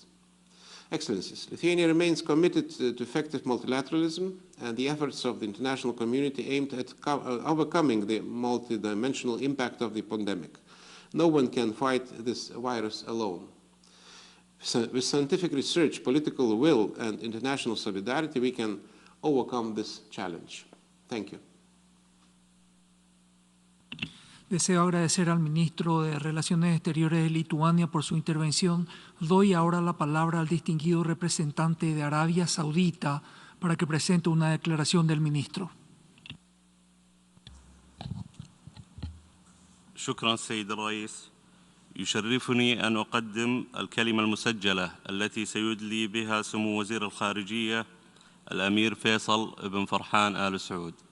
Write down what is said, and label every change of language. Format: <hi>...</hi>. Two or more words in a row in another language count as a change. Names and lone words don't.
<en>Excellencies, Lithuania remains committed to effective multilateralism and the efforts of the international community aimed at overcoming the multidimensional impact of the pandemic. No one can fight this virus alone. With scientific research, political will, and international solidarity, we can overcome this challenge. Thank you.</en> <es>Deseo agradecer al ministro de Relaciones Exteriores de Lituania por su intervención. Doy ahora la palabra al distinguido representante de Arabia Saudita para que presente una declaración del ministro.</es> <ar>شكرا سيد الرئيس. يشرفني أن أقدم الكلمة المسجلة التي سيدلي بها سمو وزير الخارجية الأمير فيصل بن فرحان آل سعود.</ar>